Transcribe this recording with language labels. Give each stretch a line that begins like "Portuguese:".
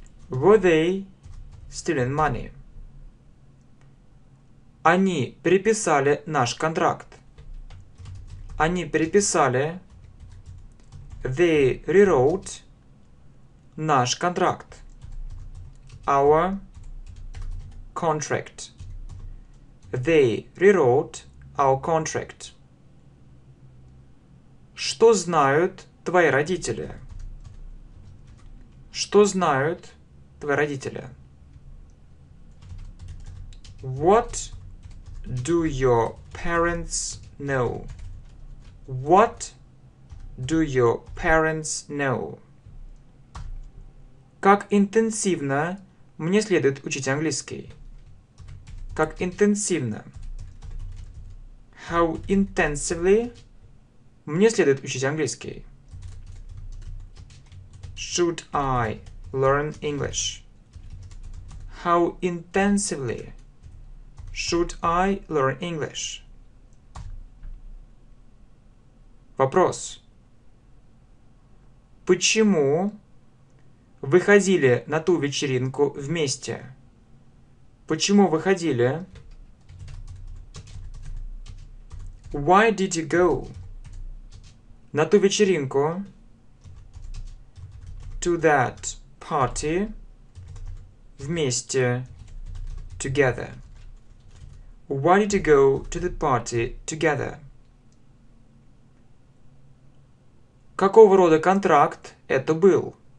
English: Were they stealing money?
Russian: Они переписали наш контракт. Они переписали.
English: They rewrote
Russian: наш контракт.
English: Our contract. They rewrote our contract.
Russian: Что знают твои родители? Что знают твои родители?
English: What do your parents know? What do your parents know?
Russian: Как интенсивно мне следует учить английский? Как интенсивно?
English: How intensively
Russian: мне следует учить английский?
English: Should I learn English? How intensively should I learn English?
Russian: Вопрос. Почему вы ходили на ту вечеринку вместе? Почему вы ходили?
English: Why did you go?
Russian: На ту вечеринку.
English: To that party.
Russian: Вместе.
English: Together. Why did you go to the party together?
Russian: Какого рода контракт это был?